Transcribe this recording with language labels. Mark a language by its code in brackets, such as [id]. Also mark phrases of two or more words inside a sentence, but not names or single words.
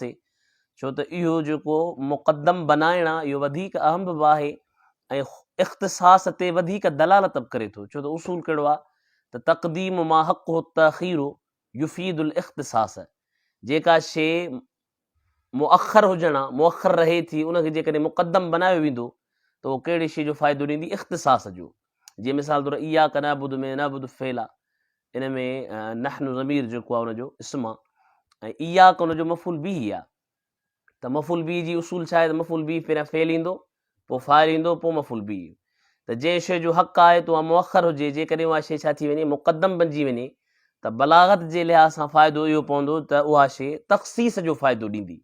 [sd] छो त इहो जेको मुक़दम बनाइणु आहे इहो वधीक अहम बि आहे ऐं इख़्तिसास ते वधीक दलालत बि करे थो। छो त उसूल कहिड़ो आहे त [ar] تقديم ما حقه التأخير يفيد الاختصاص. [sd] जेका शइ मुअख़र हुजणु आहे मुअख़र रहे थी, उनखे जेकॾहिं मुक़दम बनायो वेंदो त उहो कहिड़ी शइ जो फ़ाइदो ॾींदी इख़्तिसास जो। जीअं मिसाल तौरु [ar] إياك نعبد [sd] में नअबुदु फ़ेल आहे, इन में नहनु ज़मीर जेको आहे हुनजो इस्म आहे ऐं इय्याक हुनजो [ar] مفعول به [sd] आहे। त [ar] مفعول به [sd] जी उसूल छा आहे त [ar] مفعول به [sd] पहिरियां फ़ेल ईंदो, पोइ फ़ाइल ईंदो, पोइ [ar] مفعول به. [sd] त जंहिं शइ जो हक़ आहे त उहा मुअख़र हुजे, जेकॾहिं उहा शइ छा थी वञे मुक़दम बणिजी वञे त बलागत जे लिहाज़ सां फ़ाइदो इहो पवंदो त उहा शइ तख़सीस जो फ़ाइदो ॾींदी।